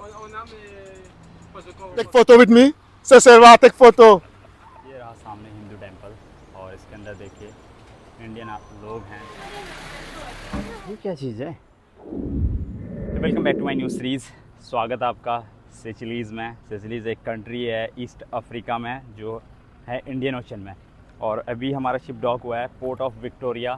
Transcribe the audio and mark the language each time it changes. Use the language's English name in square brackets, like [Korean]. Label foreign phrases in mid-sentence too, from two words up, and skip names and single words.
[English] Take photo with me. Say Serva, take photo. [Hindi] ये रहा सामने [English] Hindu temple [Hindi] और इसके अंदर देखिए इंडियन लोग हैं। ये क्या चीज़ है? [English] Welcome back to my new series. [Hindi] स्वागत है आपका सेचिलीज़ में। सेचिलीज़ एक कंट्री है ईस्ट अफ्रीका में जो है इंडियन ओशन में, और अभी हमारा [English] ship dock [Hindi] हुआ है पोर्ट ऑफ विक्टोरिया।